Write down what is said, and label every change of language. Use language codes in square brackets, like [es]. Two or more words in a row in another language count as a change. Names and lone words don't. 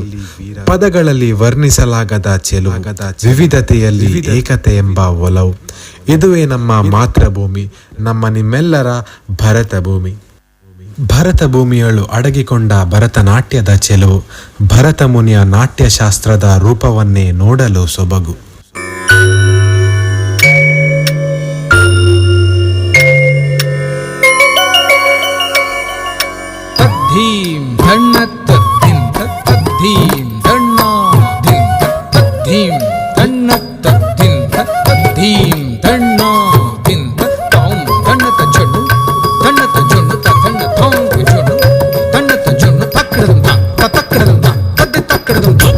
[kn] ಪದಗಳಲ್ಲಿ ವರ್ಣಿಸಲಾಗದ ಚೆಲುವು, ವಿವಿಧತೆಯಲ್ಲಿ ಏಕತೆ ಎಂಬ ಒಲವು. ಇದುವೇ ನಮ್ಮ ಮಾತೃಭೂಮಿ, ನಮ್ಮ ನಿಮ್ಮೆಲ್ಲರ ಭರತ ಭೂಮಿ. ಭರತ ಭೂಮಿಯಳು ಅಡಗಿಕೊಂಡ ಭರತನಾಟ್ಯದ ಚೆಲುವು, ಭರತ ಮುನಿಯ ನಾಟ್ಯಶಾಸ್ತ್ರದ ರೂಪವನ್ನೇ ನೋಡಲು ಸೊಬಗು. ಧೀಂ ಧಣ್ಣ ತದ್ಧಿಂ ತದ್ಧೀಂ ಧಣ್ಣ ಧಿಂ ತದ್ಧೀಂ ಧಣ್ಣ ತದ್ಧಿಂ ತದ್ಧೀಂ ಧಣ್ಣ ಧಿಂ ತೌಂ ಧಣ್ಣ ತಜ್ಜೊಣ್ಣು ಧಣ್ಣ ತಜ್ಜೊಣ್ಣು ತದ್ಧಣ್ಣ ಥೌಂ ಜೊಣ್ಣು ಧಣ್ಣ ತಜ್ಜೊಣ್ಣು ತಕ್ಕಡದಂ ತಕ್ಕಡದಂ ತದ್ದೆ ತಕ್ಕಡದಂ